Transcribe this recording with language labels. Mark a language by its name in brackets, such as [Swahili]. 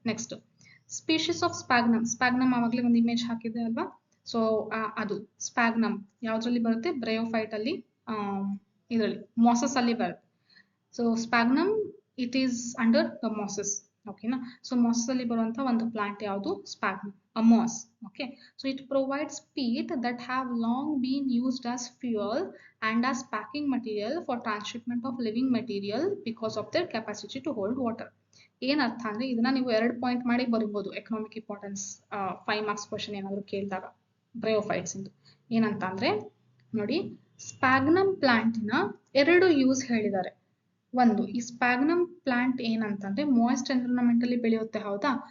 [Kannada] Next, species of sphagnum. Sphagnum ಆವಾಗಲೇ ಒಂದು image ಹಾಕಿದೆ ಅಲ್ವಾ, ಸೊ ಅದು ಸ್ಪ್ಯಾಗ್ನಮ್ ಯಾವ್ದ್ರಲ್ಲಿ ಬರುತ್ತೆ, ಬ್ರಯೋಫೈಟ್ ಅಲ್ಲಿ, ಇದರಲ್ಲಿ ಮಾಸಸ್ ಅಲ್ಲಿ ಬರುತ್ತೆ. [English] So sphagnum it is under the mosses, ಓಕೆನಾ. [Kannada] ಸೊ ಮಾಸಸ್ ಅಲ್ಲಿ ಬರುವಂತ ಒಂದು ಪ್ಲಾಂಟ್ ಯಾವುದು, sphagnum, a moss. [English] Okay, so it provides peat that have long been used as fuel and as packing material for transshipment of living material because of their capacity to hold water. [Kannada] ಏನ್ ಅರ್ಥ ಅಂದ್ರೆ, ಇದನ್ನ ನೀವು 2 point ಮಾಡಿ ಬರೀಬಹುದು economic importance 5 marks question ಏನಾದ್ರು ಕೇಳಿದಾಗ bryophytes ಇಂದು. ಏನಂತ ಅಂದ್ರೆ ನೋಡಿ, ಸ್ಪ್ಯಾಗ್ನಮ್ ಪ್ಲಾಂಟಿನ 2 ಯೂಸ್ ಹೇಳಿದ್ದಾರೆ. ಒಂದು, ಈ ಸ್ಪ್ಯಾಗ್ನಮ್ ಪ್ಲಾಂಟ್ ಏನಂತಂದ್ರೆ ಮಾಯ್ಸ್ಟ್ ಎನ್ವಿರಾನ್ಮೆಂಟ್ ಅಲ್ಲಿ ಬೆಳೆಯುತ್ತೆ, ಹೌದಾ.